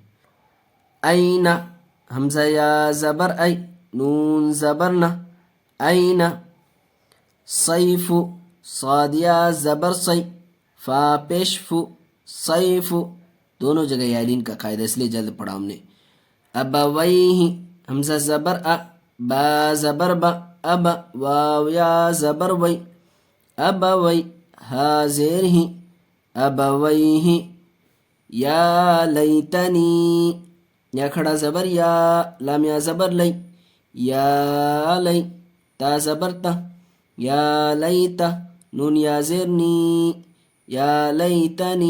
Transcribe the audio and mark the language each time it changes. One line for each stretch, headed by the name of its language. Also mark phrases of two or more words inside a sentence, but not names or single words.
Urdu: این، حمزہ یا زبر ای، نون زبر نہ، این. صیف، صاد یا زبر صی، فا پیش فو، صیف. دونوں جگہ یا لین کا قاعدہ، اس لیے جلد پڑھا ہم نے. ابویہ، حمزہ زبر ا، با زبر با، اب. واو یا زبر وی، ابوی، ہا زیر ہی، ابویہ.
Arabic: یا لیتنی،
Urdu: یا کھڑا زبر یا، لام یا زبر لی، یا لی، تا زبر تا، یا لیتا، نون یا زیر نی،
Arabic: یا لیتنی.